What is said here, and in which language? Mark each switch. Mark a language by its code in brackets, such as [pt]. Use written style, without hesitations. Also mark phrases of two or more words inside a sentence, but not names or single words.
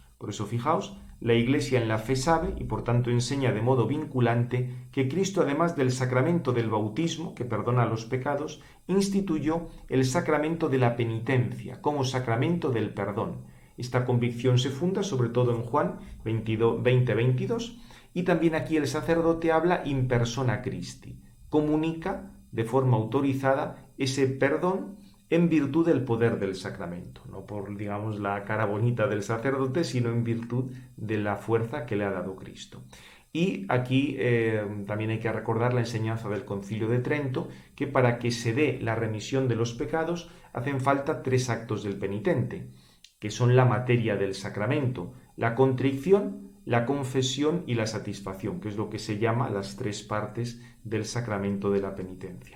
[es] Por eso, fijaos, la Iglesia en la fe sabe y por tanto enseña de modo vinculante que Cristo, además del sacramento del bautismo, que perdona los pecados, instituyó el sacramento de la penitencia como sacramento del perdón. Esta convicción se funda sobre todo en Juan 20-22 y también aquí el sacerdote habla [la] in persona Christi, [es] comunica de forma autorizada ese perdón en virtud del poder del sacramento, no por, digamos, la cara bonita del sacerdote, sino en virtud de la fuerza que le ha dado Cristo. Y aquí también hay que recordar la enseñanza del Concilio de Trento, que para que se dé la remisión de los pecados hacen falta 3 actos del penitente, que son la materia del sacramento: la contrición, la confesión y la satisfacción, que es lo que se llama las 3 partes del sacramento de la penitencia.